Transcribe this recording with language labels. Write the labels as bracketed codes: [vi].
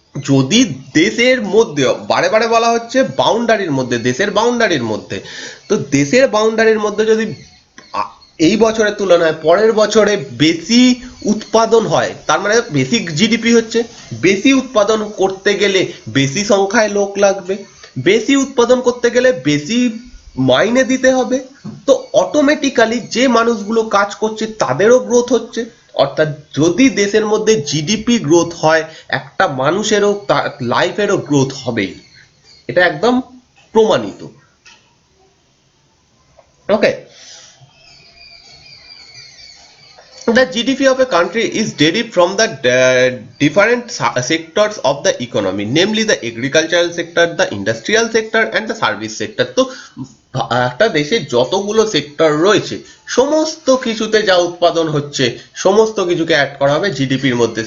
[bn] যদি দেশের মধ্যে, বারে বারে বলা হচ্ছে বাউন্ডারির মধ্যে, দেশের বাউন্ডারির মধ্যে, তো দেশের বাউন্ডারির মধ্যে যদি এই বছরের তুলনায় পরের বছরে বেশি উৎপাদন হয়, তার মানে বেশি জিডিপি হচ্ছে, বেশি উৎপাদন করতে গেলে বেশি সংখ্যায় লোক লাগবে, বেশি উৎপাদন করতে গেলে বেশি মাইনে দিতে হবে, তো অটোমেটিক্যালি যে মানুষগুলো কাজ করছে তাদেরও গ্রোথ হচ্ছে। অর্থাৎ যদি দেশের মধ্যে জিডিপি গ্রোথ হয় একটা মানুষেরও লাইফেরও গ্রোথ হবেই, এটা একদম প্রমাণিত। [en] Okay, the GDP of a country is derived from the different sectors of the economy, namely the agricultural sector, the industrial sector and the service sector. [bn] তো একটা দেশে যতগুলো সেক্টর রয়েছে সমস্ত কিছুতে যা উৎপাদন হচ্ছে সমস্ত কিছুকে অ্যাড করা হবে জিডিপির মধ্যে।